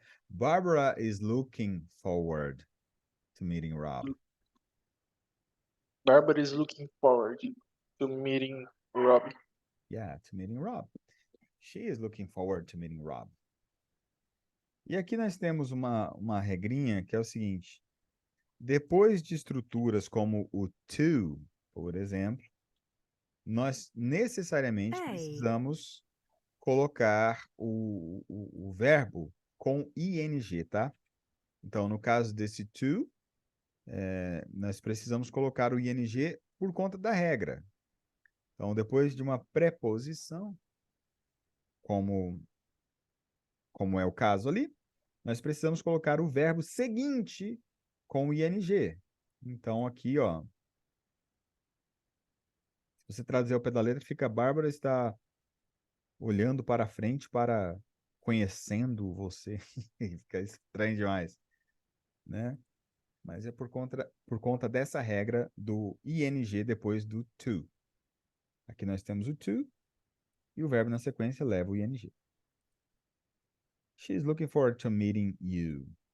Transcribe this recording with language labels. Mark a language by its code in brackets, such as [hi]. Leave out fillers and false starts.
[en] Barbara is looking forward to meeting Rob. Barbara is looking forward to meeting Rob. Yeah, to meeting Rob. She is looking forward to meeting Rob. [pt] E aqui nós temos uma regrinha que é o seguinte. Depois de estruturas como o to, por exemplo, nós necessariamente precisamos colocar o verbo com ing, tá? Então, no caso desse to, nós precisamos colocar o ing por conta da regra. Então, depois de uma preposição, como é o caso ali, nós precisamos colocar o verbo seguinte com o ing. Então, aqui, ó, se você traduzir ao pé da letra, fica Bárbara está olhando para frente para conhecendo você. Fica estranho demais, né? Mas é por conta dessa regra do ing depois do to. Aqui nós temos o to e o verbo na sequência leva o ing. [en] She's looking forward to meeting you.